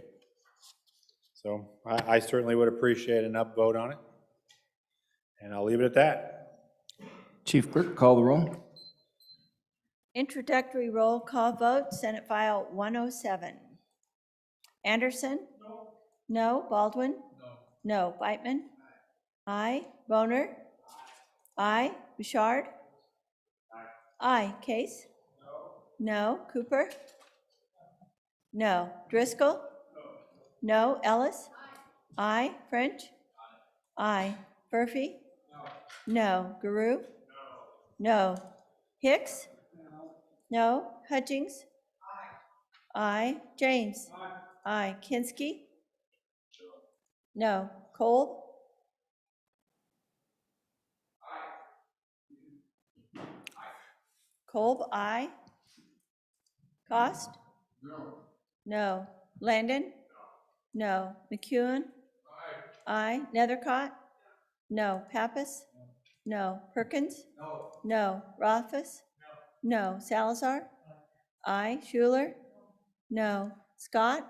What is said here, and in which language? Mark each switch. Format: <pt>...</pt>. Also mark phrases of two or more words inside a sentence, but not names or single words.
<en>So I certainly would appreciate an upvote on it, and I'll leave it at that. Chief Clerk, call the roll. Introductory roll call vote, Senate File 107. Anderson? No. Baldwin? No. Whitman? Aye. Boner? Aye. Bouchard? Aye. Case? No. Cooper? No. Driscoll? No. Ellis? Aye. French? Aye. Murphy? No. Guru? No. Hicks? No. Hutchings? Aye. James? Aye. Kinski? No. Kolb? Kolb, aye. Cost? No. Landon? No. McEwen? Aye. Nethercott? No. Pappas? No. Perkins? No. Rothfuss? No. Salazar? Aye. Schuler? No. Scott?</en>